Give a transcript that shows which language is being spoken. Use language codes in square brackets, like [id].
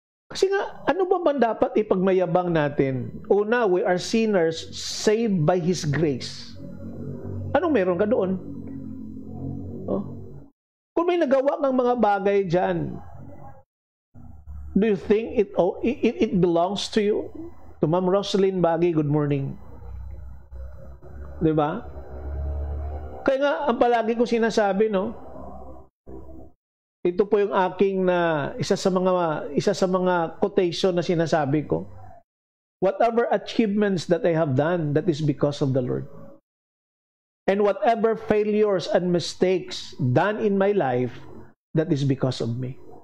[tl] Kasi nga, ano ba dapat ipagmayabang natin? Una, [en] we are sinners saved by His grace. [tl] Anong meron ka doon? Oh. Kung may nagawa ng mga bagay dyan, [en] do you think it belongs to you? To Ma'am Rosalyn Bagay, good morning. [tl] Diba? Kaya nga, ang palagi ko sinasabi, no? Ito po yung aking isa sa mga quotation na sinasabi ko. [en] Whatever achievements that I have done, that is because of the Lord. And whatever failures and mistakes done in my life, that is because of me.